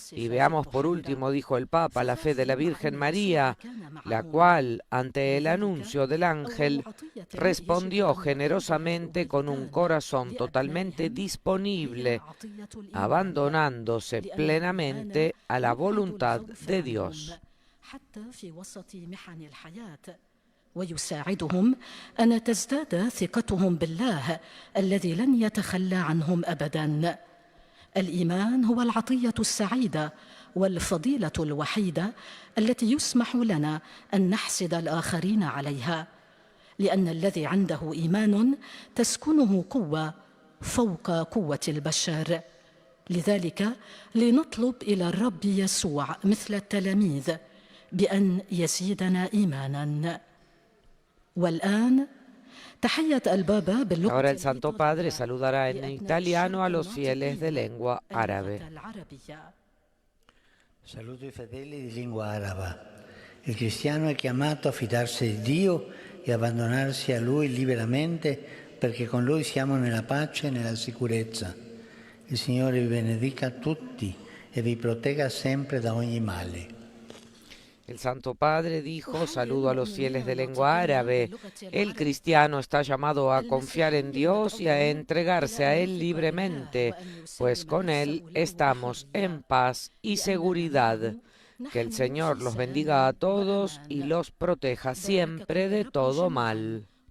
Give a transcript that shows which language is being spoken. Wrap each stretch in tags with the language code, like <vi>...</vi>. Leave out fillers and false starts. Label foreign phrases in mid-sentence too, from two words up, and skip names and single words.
<es>Y veamos por último, dijo el Papa, la fe de la Virgen María, la cual, ante el anuncio del ángel, respondió generosamente con un corazón totalmente disponible, abandonándose plenamente a la voluntad de Dios.</es> <ar>ويساعدهم أن تزداد ثقتهم بالله الذي لن يتخلى عنهم أبداً. الإيمان هو العطية السعيدة والفضيلة الوحيدة التي يسمح لنا أن نحسد الآخرين عليها، لأن الذي عنده إيمان تسكنه قوة فوق قوة البشر. لذلك لنطلب إلى الرب يسوع مثل التلاميذ بأن يزيدنا إيماناً.</ar> <es>Ahora el Santo Padre saludará en italiano a los fieles de lengua árabe.</es> <it>Saluto i fedeli di lingua araba. Il cristiano è chiamato a fidarsi di Dio e abbandonarsi a Lui liberamente, perché con Lui siamo nella pace e nella sicurezza. Il Signore vi benedica tutti e vi protegga sempre da ogni male.</it> <es>El Santo Padre dijo, saludo a los fieles de lengua árabe. El cristiano está llamado a confiar en Dios y a entregarse a Él libremente, pues con Él estamos en paz y seguridad. Que el Señor los bendiga a todos y los proteja siempre de todo mal.</es>